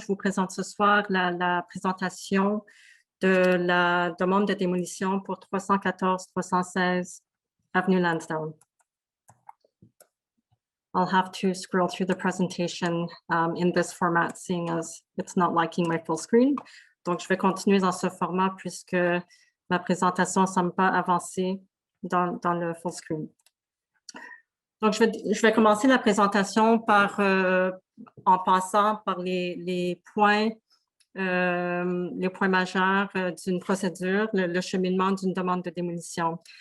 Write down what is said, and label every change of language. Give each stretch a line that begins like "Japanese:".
French: Je vous présente ce soir la présentation de la demande de démolition pour 314-316 Avenue Lansdowne.
English: I'll have to scroll through the presentation in this format, seeing as it's not liking my full screen.
French: Donc, je vais continuer dans ce format puisque ma présentation ne semble pas avancer dans le full screen. Donc, je vais commencer la présentation en passant par les points majeurs d'une procédure, le cheminement d'une demande de démolition.